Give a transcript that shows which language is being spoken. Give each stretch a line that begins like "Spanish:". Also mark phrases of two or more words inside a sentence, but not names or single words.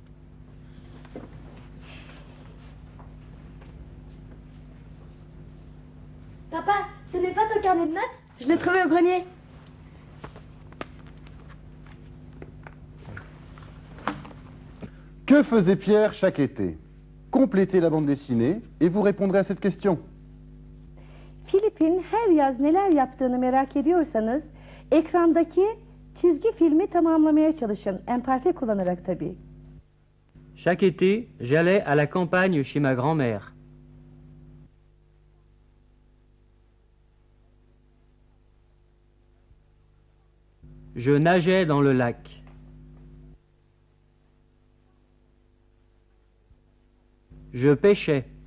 French: Papa, ce n'est pas ton carnet de notes? Je l'ai trouvé au grenier. Que faisait Pierre chaque été? Complétez la bande dessinée et vous répondrez à cette question.
Turkish: Filip'in her yaz neler yaptığını merak ediyorsanız ekrandaki çizgi filmi tamamlamaya çalışın. Empati kullanarak tabii.
French: Chaque été, j'allais à la campagne chez ma grand-mère. Je nageais dans le lac. Je pêchais.